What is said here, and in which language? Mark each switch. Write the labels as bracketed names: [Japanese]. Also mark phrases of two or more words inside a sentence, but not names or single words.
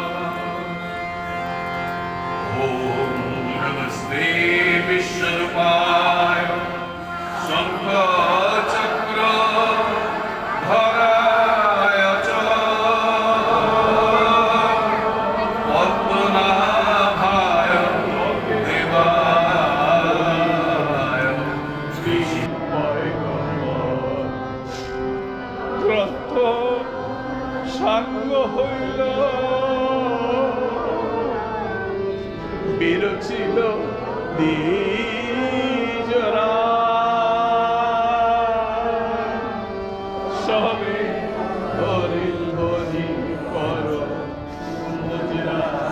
[Sanskrit] ॐ नमस्ते विश्वरूपाय शङ्खचक्रधराय च पद्मनाभाय देवाय श्रीशिवाय [Bangla] গ্রন্থ সাঙ্গ হইল বিরচিল দ্বিজরা সবে হরিল হরি কর মুজরা